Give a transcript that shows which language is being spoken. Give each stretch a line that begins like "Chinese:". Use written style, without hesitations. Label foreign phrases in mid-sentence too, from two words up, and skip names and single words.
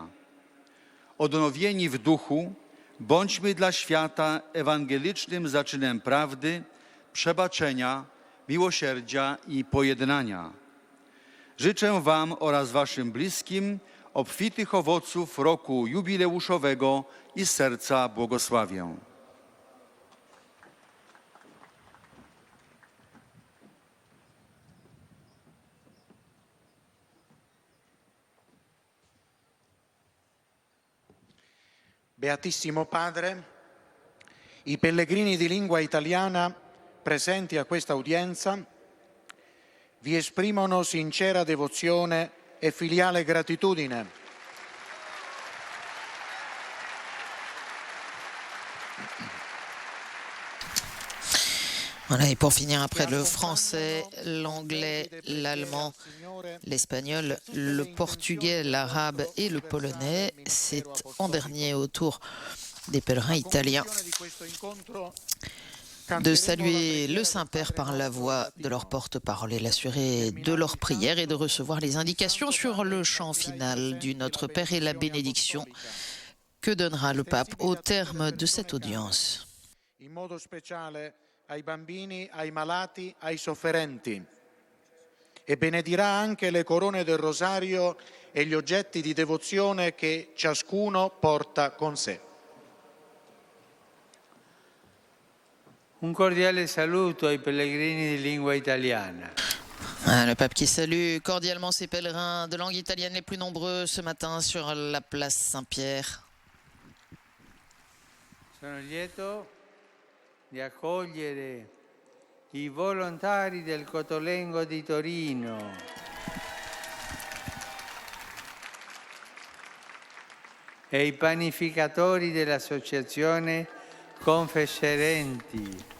Polish: Odnowieni w duchu, bądźmy dla świata ewangelicznym zaczynem prawdy, przebaczenia, miłosierdzia i pojednania. Życzę Wam oraz Waszym bliskim obfitych owoców roku jubileuszowego i z serca błogosławię.
Italian: Beatissimo Padre, i pellegrini di lingua italiana presenti a questa udienza vi esprimono sincera devozione e filiale gratitudine.
French: Voilà, et pour finir, après le français, l'anglais, l'allemand, l'espagnol, le portugais, l'arabe et le polonais, c'est en dernier au tour des pèlerins italiens de saluer le Saint-Père par la voix de leur porte-parole et l'assurer de leur prière et de recevoir les indications sur le chant final du Notre Père et la bénédiction que donnera le pape au terme de cette audience.
Italian: In modo speciale ai bambini, ai malati, ai sofferenti, e benedirà anche le corone del rosario e gli oggetti di devozione che ciascuno porta con sé. Un cordiale saluto ai pellegrini di lingua italiana.
French: Le pape qui salue cordialement ses pèlerins de langue italienne les plus nombreux ce matin sur la place Saint-Pierre.
Italian: Sono lieto di accogliere i volontari del Cotolengo di Torino, e i panificatori dell'associazione Confesserenti.